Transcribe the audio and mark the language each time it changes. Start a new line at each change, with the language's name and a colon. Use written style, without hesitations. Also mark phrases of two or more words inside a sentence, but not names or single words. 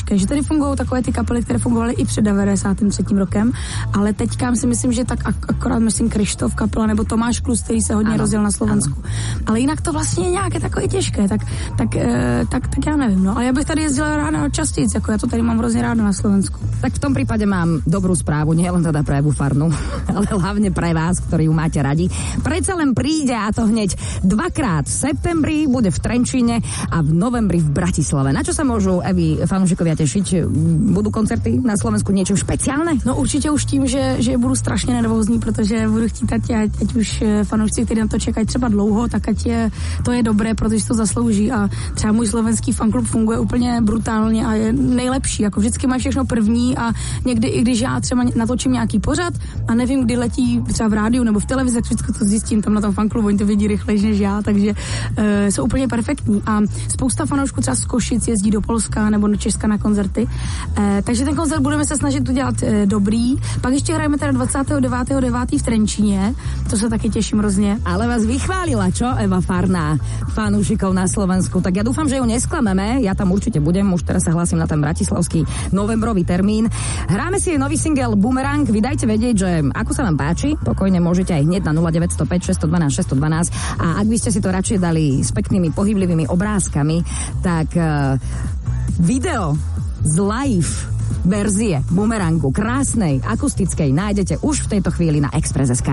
Czech: Že tady fungují takové ty kapely, které fungovaly i před 93. rokem, ale teďka si myslím, že tak akorát myslím Krištof kapela nebo Tomáš Klus, který se hodně rozjel na Slovensku. Ano. Ale jinak to vlastně je nějaké takové těžké, tak já nevím, no. Ale já bych tady jezdila ráda častěji, jako já to tady mám hrozně ráda na Slovensku.
Slovak: Tak v tom prípade mám dobrú správu, nie len teda pre Evu Farnu, ale hlavne pre vás, ktorí ju máte radi. Predsa len príde, a to hneď dvakrát v septembri, bude v Trenčíne a v novembri v Bratislave. Na čo sa môžu, Evi, fanúšikovia tešiť? Budú koncerty na Slovensku niečo špeciálne?
Czech: No určitě už tím, že budu strašně nervózní, protože budu chtít, ať už fanoušci, kteří na to čekají třeba dlouho, tak to je dobré, protože to zaslouží a třeba můj slovenský fanklub funguje úplně brutálně a je nejlepší, jako vždycky má všechno první a někdy i i když já třeba natočím nějaký pořad a nevím, kdy letí třeba v rádiu nebo v televizi, tak vždycky to zjistím tam na tom fanklubu, oni to vidí rychleji než já, takže jsou úplně perfektní. A spousta fanoušků třeba z Košic jezdí do Polska nebo do Česka na koncerty. Takže ten koncert budeme se snažit udělat dobrý. Pak ještě hrajeme teda 29.9. v Trenčíně, to se taky těším hrozně.
Slovak: Ale vás vychválila, čo, Eva Farná, fanúšikov na Slovensku. Tak ja dúfam, že ju nesklameme. Ja tam určite budem, už teraz sa hlásim na ten bratislavský novembrový termín. Hráme si jej nový single Boomerang. Vy dajte vedieť, že ako sa vám páči. Pokojne môžete aj hneď na 0905 612 612. A ak by ste si to radšej dali s peknými pohyblivými obrázkami, tak video z live verzie Boomerangu, krásnej, akustickej, nájdete už v tejto chvíli na Express.sk.